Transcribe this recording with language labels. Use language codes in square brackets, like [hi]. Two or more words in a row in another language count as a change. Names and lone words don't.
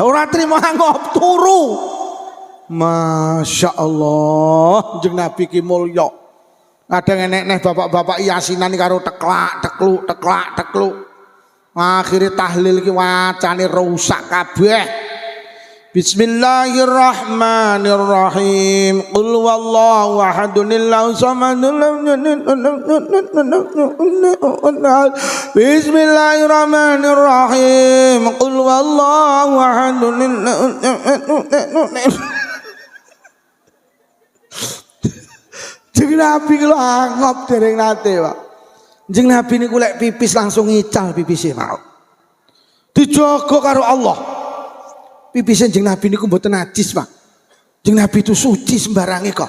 [jv] Ora trimo angop turu. [ar] ما شاء الله, [jv] jeneng Nabi ki mulya. Kadang enek bapak-bapak yasinan karo teklak tekluk. Akhire tahlil ki wacane rusak kabeh. [ar] بسم الله الرحمن الرحيم. قل هو الله أحد الله الصمد. بسم الله الرحمن الرحيم. قل هو الله أحد. [jv] Jeneng Nabi ku angop dereng nate, Pak. Jeneng Nabi niku lek pipis langsung ngical pipise, Pak. Dijaga karo Allah. Pipise jeneng Nabi niku mboten najis, Pak. Jeneng Nabi itu suci sembarange kok.